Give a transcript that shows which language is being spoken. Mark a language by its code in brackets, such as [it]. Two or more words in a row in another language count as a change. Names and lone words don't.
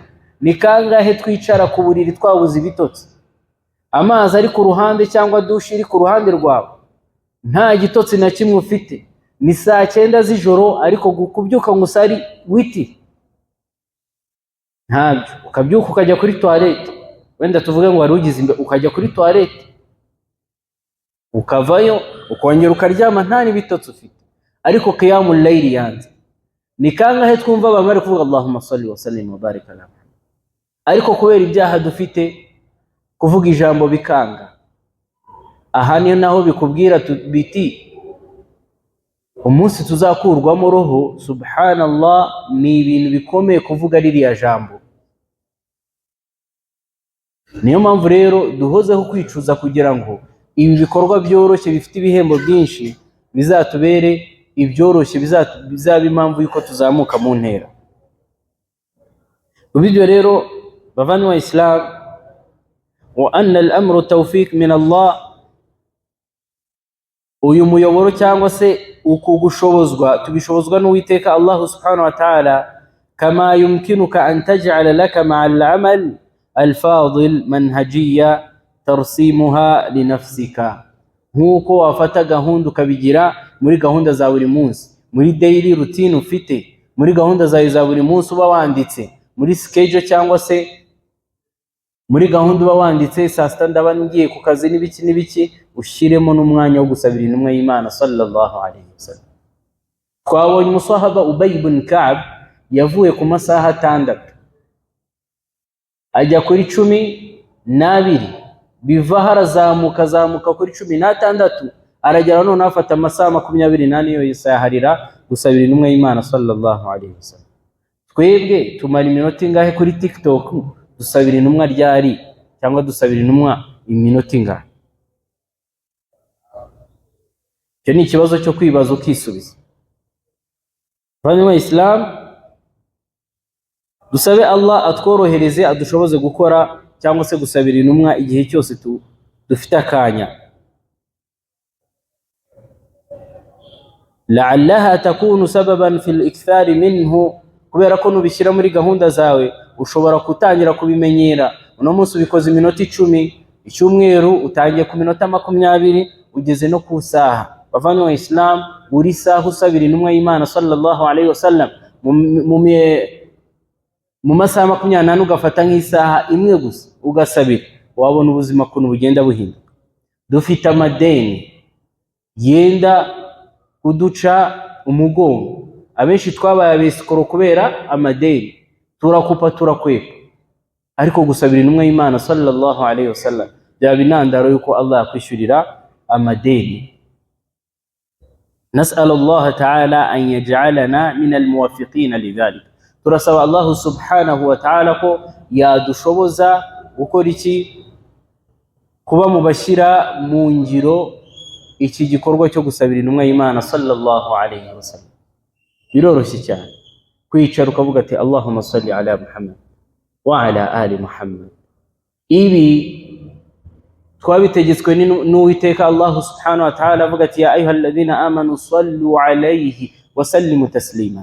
[rw] Ni kangahe twicara ku buriri twabuze ibitotsi, amazi ari ku ruhande cyangwa dushi iri ku ruhande rwawe, nta gitotsi na kimwe ufite, ni saa 9 z'ijoro, ariko kubyuka ngo usari witi ntabyo. Ukabyuka ukajya kuri toilette, wenda tuvuge ngo wari ugize imbe, ukajya kuri toilette ukavayo ukongera ukaryama nta n'ibitotsi ufite, ariko [ar] قيام الليل [rw] yanze. Ni kangahe twumva bamara kuvuga [ar] اللهم صل وسلم وبارك على, [rw] ariko kubera ibyaha dufite kuvuga ijambo bikanga. Aha niyo naho bikubwira biti umunsi tuzakurwamo roho, subhanallah, ni ibintu bikomeye kuvuga ririya jambo. Niyo mpamvu rero duhozeho kwicuza kugira ngo ibi bikorwa byoroshye bifite ibihembo byinshi bizatubere ibyoroshye, bizaba impamvu yuko tuzamuka mu ntera. Ubwo rero bavandimwe Islam, [ar] وأن الأمر توفيق من الله, [rw] uyu muyoboro cyangwa se uku gushobozwa tubishobozwa n'Uwiteka Allah [ar] سبحانه وتعالى. كما يمكنك أن تجعل لك مع العمل الفاضل منهجية ترسمها لنفسك, [rw] nkuko wafata gahunda ukabigira muri gahunda za buri munsi, muri [en] daily routine [rw] ufite, muri gahunda zawe za buri munsi uba wanditse, muri schedule cyangwa se muri gahunda uba wanditse, saa 6 ndaba ngiye ku kazi n'ibiki, ushiremo n'umwanya wo gusabira intumwa y'Imana [ar] صلى الله عليه وسلم. [rw] Twabonye umusahaba Ubay ibn Ka'b yavuye ku masaha 6 ajya kuri 12, biva harazamuka kuri 16, aragera none afata amasaha 28 yo yisaharira gusabira intumwa y'Imana [ar] صلى الله عليه وسلم. [rw] Twebwe tumara iminota ingahe kuri TikTok dusabira intumwa ryari, cyangwa dusabira intumwa iminota ingahe? Icyo ni ikibazo cyo kwibaza ukisubiza. Bavandimwe Islam, dusabe Allah atworohereze, adushoboze gukora cyangwa se gusabira intumwa igihe cyose dufite akanya. [ar] لعلها تكون سببا في الإكثار منه, [rw] kubera ko nubishyira muri gahunda zawe ushobora kutangira kubimenyera. Uno munsi ubikoze iminota 10, icyumweru utangiye ku minota 20, ugeze no ku saha. Bavandimwe Islam, buri saha usabira intumwa y'Imana [ar] صلى الله عليه وسلم [rw] mu masaha 28 ugafata nk'isaha imwe gusa ugasabira, wabona ubuzima kuntu bugenda buhinduka. Dufite amadeni yenda kuduca umugongo, abenshi twabaye abesikoro kubera amadeni, turakupa turakwepa, ariko gusabira intumwa y'Imana [ar] صلى الله عليه وسلم [rw] byaba intandaro yuko Allah yakwishyurira amadeni. [ar] نسأل الله تعالى أن يجعلنا من الموافقين لذلك. [rw] turasaba Allah [ar] سبحانه وتعالى [rw] ko yadushoboza gukora iki, kuba mu bashyira mu ngiro iki gikorwa cyo gusabira intumwa y'Imana [ar] صلى الله عليه وسلم. [rw] Biroroshye cyane kwicara ukavuga ati [ar] اللهم صل على محمد وعلى آل محمد. [rw] Ibi twabitegetswe n'Uwiteka Allah [ar] سبحانه وتعالى [rw] avuga ati [ar] يا أيها الذين آمنوا صلوا عليه وسلموا تسليما.